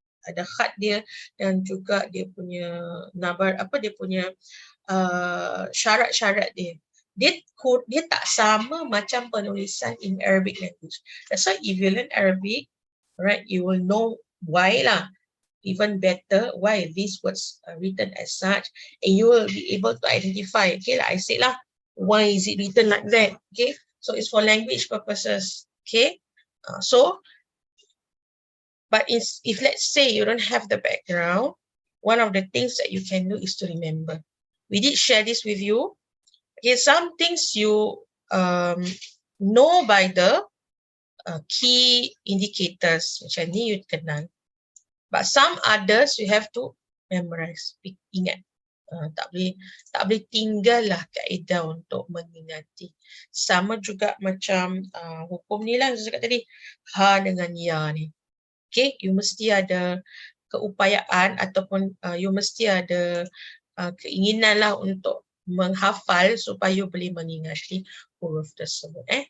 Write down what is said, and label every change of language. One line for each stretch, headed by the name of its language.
Malay: Ada khat dia dan juga dia punya nabar, dia punya syarat-syarat dia. Dia tak sama macam penulisan
English: in Arabic language. That's why if you learn Arabic, right, you will know why lah. Even better, why these words are written as such, and you will be able to identify. Okay, like I said lah, why is it written like that? Okay, so it's for language purposes. Okay, but if let's say you don't have the background, one of the things that you can do is to remember. We did share this with you. Okay, some things you know by the key indicators,
Malay: macam ni you kenal.
English: But some others you have to memorize, ingat.
Malay: Tak boleh tinggal lah kaedah untuk mengingati. Sama juga macam hukum ni lah saya cakap tadi, ha dengan ya ni. Okay, you mesti ada keupayaan ataupun you mesti ada keinginan lah untuk menghafal supaya you boleh mengingati huruf tersebut.